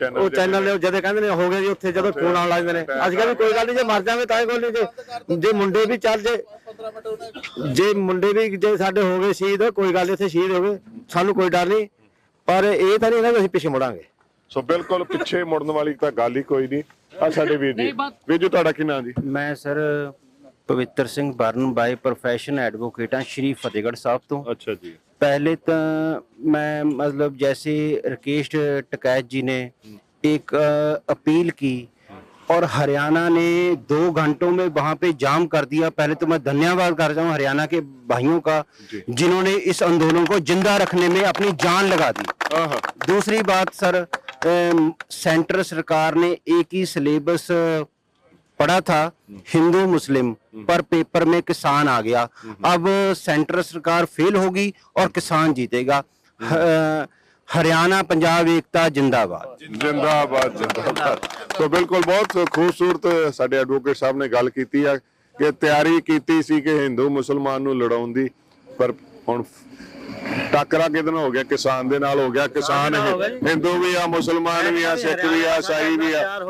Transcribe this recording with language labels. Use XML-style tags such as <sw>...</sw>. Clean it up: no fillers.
<pa>ਉਹ ਚੈਨਲ ਨੇ ਜਦੇ ਕਹਿੰਦੇ ਨੇ ਹੋ ਗਿਆ ਜੀ ਉੱਥੇ, ਜਦੋਂ ਫੋਨ ਆਉਣ ਲੱਗ ਜਾਂਦੇ ਨੇ। ਅੱਜ ਕੱਲ੍ਹ ਵੀ ਕੋਈ ਗੱਲ ਨਹੀਂ, ਜੇ ਮਰ ਜਾਵੇ ਤਾਂ ਕੋਈ ਨਹੀਂ, ਜੇ ਮੁੰਡੇ ਵੀ ਚੱਲ ਜੇ ਮੁੰਡੇ ਵੀ ਜੇ ਸਾਡੇ ਹੋ ਗਏ ਸ਼ਹੀਦ, ਕੋਈ ਗੱਲ ਨਹੀਂ, ਇੱਥੇ ਸ਼ਹੀਦ ਹੋ ਗਏ, ਸਾਨੂੰ ਕੋਈ ਡਰ ਨਹੀਂ। ਪਰ ਇਹ ਤਾਂ ਨਹੀਂ ਨਾ ਅਸੀਂ ਪਿੱਛੇ ਮੁੜਾਂਗੇ। ਸੋ ਬਿਲਕੁਲ ਪਿੱਛੇ ਮੁੜਨ ਵਾਲੀ ਤਾਂ ਗੱਲ ਹੀ ਕੋਈ ਨਹੀਂ। ਆ ਸਾਡੇ ਵੀਰ ਜੀ, ਵੀਰ ਜੀ ਤੁਹਾਡਾ ਕੀ ਨਾਮ ਜੀ? ਮੈਂ ਸਰ ਪਵਿੱਤਰ Singh burn by profession advocate ਹਾਂ ਸ਼੍ਰੀ ਫਤਿਹਗੜ੍ਹ ਸਾਹਿਬ ਤੋਂ। ਅੱਛਾ ਜੀ।</pa> <hi>पहले तो मैं मतलब जैसे राकेश टिकैत जी ने एक अपील की और हरियाणा ने 2 घंटों में वहां पे जाम कर दिया। पहले तो मैं धन्यवाद करता हूँ हरियाणा के भाइयों का, जिन्होंने इस आंदोलन को जिंदा रखने में अपनी जान लगा दी। दूसरी बात सर, सेंट्रल सरकार ने एक ही सिलेबस पढ़ा था हिंदू मुस्लिम, पर पेपर में किसान आ गया। अब सेंट्रल सरकार फेल होगी और किसान जीतेगा। हरियाणा पंजाब एकता जिंदाबाद जिंदाबाद जिंदाबाद। तो बिल्कुल बहुत खूबसूरत</hi> <pa>ਸਾਡੇ ਐਡਵੋਕੇਟ ਸਾਹਿਬ ਨੇ ਗੱਲ ਕੀਤੀ ਹੈ ਕਿ ਤਿਆਰੀ ਕੀਤੀ ਸੀ ਕਿ ਹਿੰਦੂ ਮੁਸਲਮਾਨ ਨੂੰ ਲੜਾਉਣ ਦੀ, ਪਰ ਹੁਣ ਟੱਕਰਾ ਕਿਹਦੇ ਨਾਲ ਹੋ ਗਿਆ? ਕਿਸਾਨ ਦੇ ਨਾਲ ਹੋ ਗਿਆ। ਕਿਸਾਨ ਹਿੰਦੂ ਵੀ ਆ, ਮੁਸਲਮਾਨ ਵੀ ਆ, ਸਿੱਖ ਵੀ ਆ, ਈਸਾਈ ਵੀ ਆ।</pa>